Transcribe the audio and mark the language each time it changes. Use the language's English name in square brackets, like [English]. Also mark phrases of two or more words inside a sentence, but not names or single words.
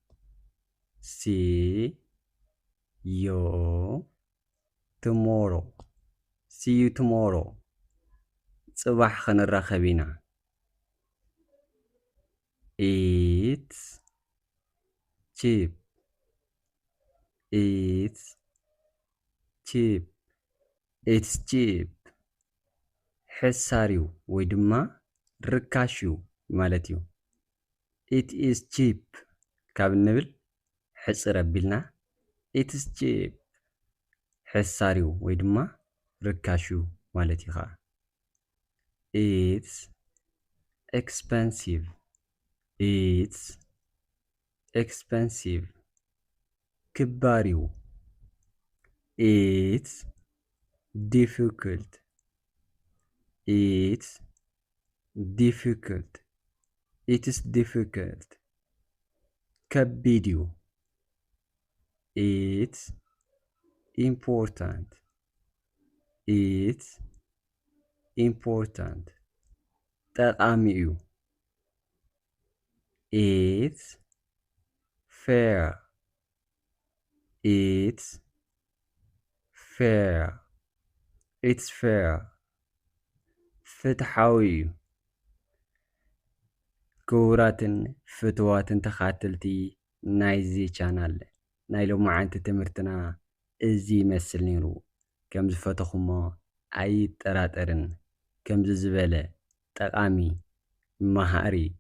[Tigrinya] ጽባሕ ክንራኸብ ኢና [English] it's cheap [Tigrinya] ሕሳር እዩ ወይ ድማ ርካሽ እዩ ማለት እዩ [English] it is cheap [Tigrinya] ካብ ንብል ሕፅር ኣቢልና [English] it is cheap [Tigrinya] ሕሳር እዩ ወይ ድማ ርካሽ እዩ ማለት እዩ ኸዓ [English] it's expensive [Tigrinya] ክባር እዩ [English] it's difficult [Tigrinya] ከቢድ እዩ [English] it's important [Tigrinya] ጠቃሚ እዩ [English] it's fair [Tigrinya] ፍትሓዊ እዩ ክቡራትን ፍትዋትን ተኻተልቲ ናይዚ ቻናል ናይ ሎማዓንቲ ትምህርትና እዚ ይመስል ነይሩ ከም ዝፈተኹሞ ኣይጠራጠርን ከምዚ ዝበለ ጠቃሚ መሃሪ